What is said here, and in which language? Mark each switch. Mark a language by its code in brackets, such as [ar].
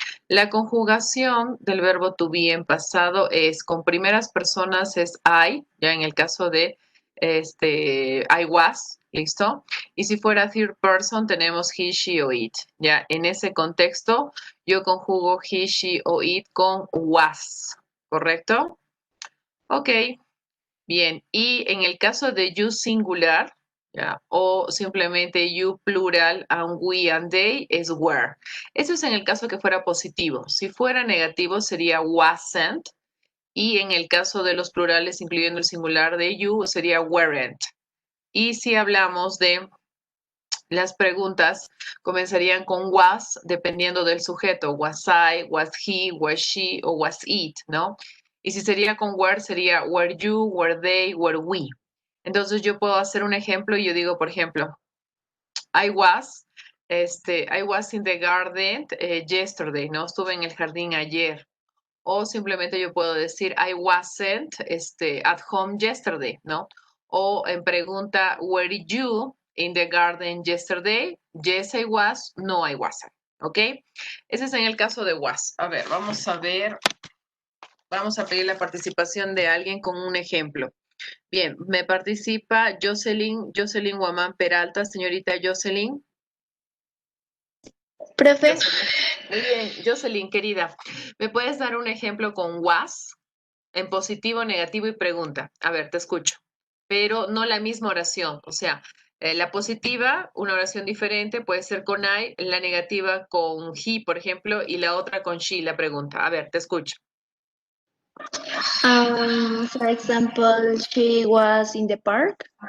[es] La conjugación del verbo to be en pasado es con primeras personas es I, ya en el caso de I was, ¿listo? Y si fuera third person tenemos he, she o it, ya. En ese contexto yo conjugo he, she o it con was, ¿correcto? Ok, bien. Y en el caso de you singular, ¿ya? [en] O simplemente you plural and we and they es were. [es] Eso es en el caso que fuera positivo. Si fuera negativo sería wasn't. Y en el caso de los plurales, incluyendo el singular de you, sería weren't. Y si hablamos de las preguntas, comenzarían con was, dependiendo del sujeto. [en] Was I, was he, was she o was it, ¿no? Y si sería con were, sería were you, were they, were we. [es] Entonces yo puedo hacer un ejemplo y yo digo, por ejemplo, [en] I was in the garden yesterday, [es] ¿no? Estuve en el jardín ayer. O simplemente yo puedo decir, [en] I wasn't at home yesterday, [es] ¿no? O en pregunta, [en] were you in the garden yesterday? Yes, I was. No, I wasn't. ¿Ok? [es] Ese es en el caso de [en] was. [es] A ver, vamos a ver. Vamos a pedir la participación de alguien con un ejemplo. Bien, me participa Jocelyn Guamán Peralta. Señorita Jocelyn. Profe. Muy bien, Jocelyn, querida, ¿me puedes dar un ejemplo con was en positivo, negativo y pregunta? A ver, te escucho. Pero no la misma oración. O sea, la positiva, una oración diferente, puede ser con I, la negativa con he, por ejemplo, y la otra con she, la pregunta. A ver, te escucho. [en] For example, she was in the park.